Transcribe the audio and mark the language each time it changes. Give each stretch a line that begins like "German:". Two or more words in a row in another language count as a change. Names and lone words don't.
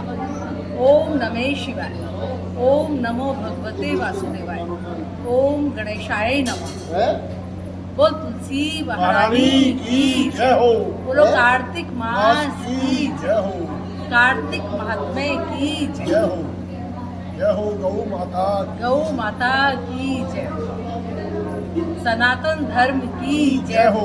Sanskrit: ओम नमः शिवाय। ओम नमो भगवते वासुदेवाय। ओम गणेशाय नमः।
Hindi: बोल तुलसी महारानी की जय हो। बोलो कार्तिक मास की जय हो। कार्तिक महात्म्य की जय हो। जय हो गौ माता की जय। सनातन धर्म की जय हो।